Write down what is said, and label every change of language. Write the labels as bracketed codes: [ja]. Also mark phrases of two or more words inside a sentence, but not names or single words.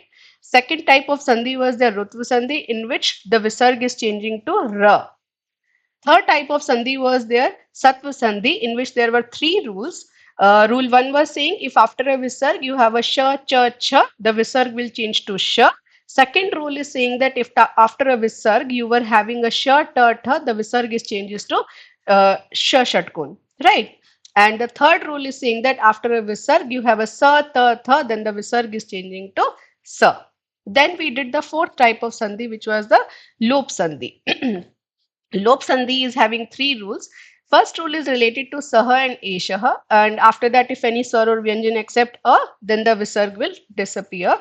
[en] Second type of sandhi was the rutva sandhi, in which the visarg is changing to ra. Third type of sandhi was there, Sattva Sandhi, in which there were three rules. Rule 1 was saying if after a visarg you have a sha, cha, cha, the visarg will change to sha. Second rule is saying that if after a visarg you were having a sha, ta, tha, the visarg is changes to sha, shatkun, right? And the third rule is saying that after a visarg you have a sa, ta, tha, then the visarg is changing to sa. Then we did the fourth type of sandhi, which was the lop sandhi. Lop Sandhi is having three rules. First rule is related to Saha and Eshaha, and after that, if any Sar or Vyanjan except A, then the Visarg will disappear.